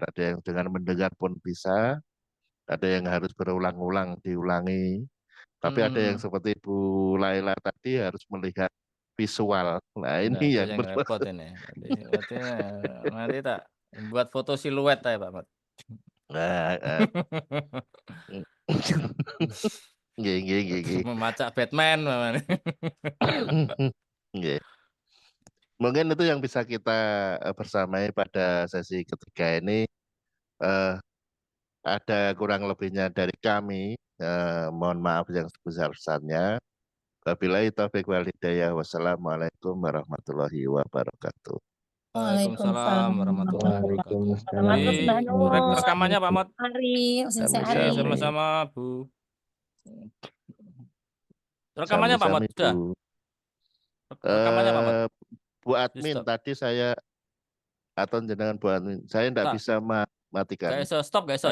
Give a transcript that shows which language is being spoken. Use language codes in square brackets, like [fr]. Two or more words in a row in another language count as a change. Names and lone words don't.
[id] Ada yang dengan mendengar pun bisa, ada yang harus berulang-ulang diulangi. Tapi ada yang seperti Bu Laila tadi harus melihat visual. Nah Nah, ini itu yang yang repot ini. Berarti nanti tak buat foto siluet ya Pak Mat. [jv] nah, nggih, nggih, nggih, nggih. [id] Memacak Batman namanya. Nggih. Mungkin itu yang bisa kita bersamai pada sesi ketiga ini. Eh, ada kurang lebihnya dari kami. Mohon maaf yang sebesar-besarnya. [ar] وبالله التوفيق والهداية. والسلام عليكم ورحمة الله وبركاته. وعليكم السلام ورحمة الله وبركاته. [id] Selamat Di Mbak Nur, rekamannya Pak Mat. Ari, Sensei Ari. [jv] Sami-sami. [id] Sama-sama Bu. Rekamannya Pak Mat [jv] Sami-sami, [id] sudah. Bu. Rekamannya Pak Mat. Bu admin Stop. tadi saya atau jenengan buat saya tidak Tak, bisa matikan [jv] gak iso stop, gak iso